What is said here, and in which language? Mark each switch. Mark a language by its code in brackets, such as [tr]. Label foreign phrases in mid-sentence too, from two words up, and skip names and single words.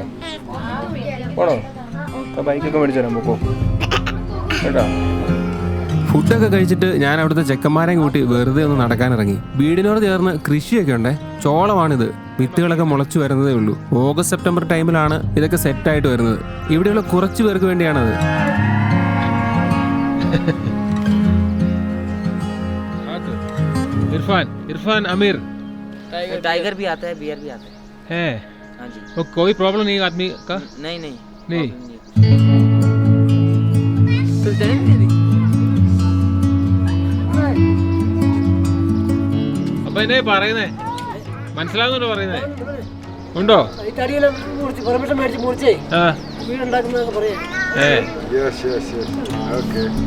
[ml] പോണോ? ബൈക്കൊക്കെ മേടിച്ചു തരാൻ പോക്കോ കേട്ടോ. ഫുഡൊക്കെ കഴിച്ചിട്ട് ഞാൻ അവിടുത്തെ ചെക്കന്മാരെയും കൂട്ടി വെറുതെ ഒന്ന് നടക്കാനിറങ്ങി. വീടിനോട് ചേർന്ന് കൃഷിയൊക്കെ ഉണ്ടേ. ചോളമാണിത്. വിത്തുകളൊക്കെ മുളച്ചു വരുന്നതേ ഉള്ളൂ. ഓഗസ്റ്റ് സെപ്റ്റംബർ ടൈമിലാണ് ഇതൊക്കെ സെറ്റായിട്ട് വരുന്നത്. ഇവിടെയുള്ള കുറച്ച് പേർക്ക് വേണ്ടിയാണത്. [hi] इरफान आमिर टाइगर भी आता है, बियर भी आता है। है। हाँ जी। तो कोई प्रॉब्लम नहीं आदमी का? नहीं नहीं नहीं। [ml] അപ്പൊ എന്നെ പറയുന്നേ മനസ്സിലാകുന്നുണ്ടോ പറയുന്നേ? ഉണ്ടോ? [en] Yes, yes, yes. Okay.